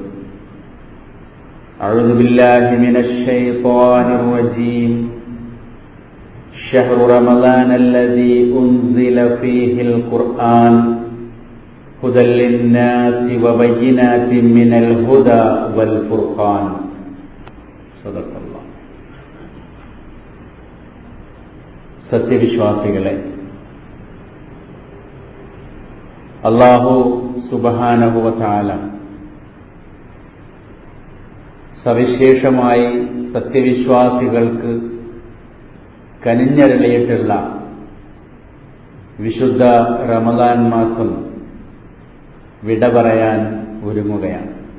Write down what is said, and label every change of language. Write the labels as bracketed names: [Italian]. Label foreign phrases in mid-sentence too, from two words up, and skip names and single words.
[Arabic] أعوذ بالله من الشيطان الرجيم شهر رمضان الذي أنزل فيه القرآن هدى للناس وبينات من الهدى والفرقان صدق الله. [Malayalam] സത്യവിശ്വാസികളെ, അല്ലാഹു [Arabic] سبحانه وتعالى [Malayalam] സവിശേഷമായി സത്യവിശ്വാസികൾക്ക് കനിഞ്ഞരുളിയിട്ടുള്ള വിശുദ്ധ റമദാൻ മാസം വിട പറയാൻ ഒരുങ്ങുകയാണ്.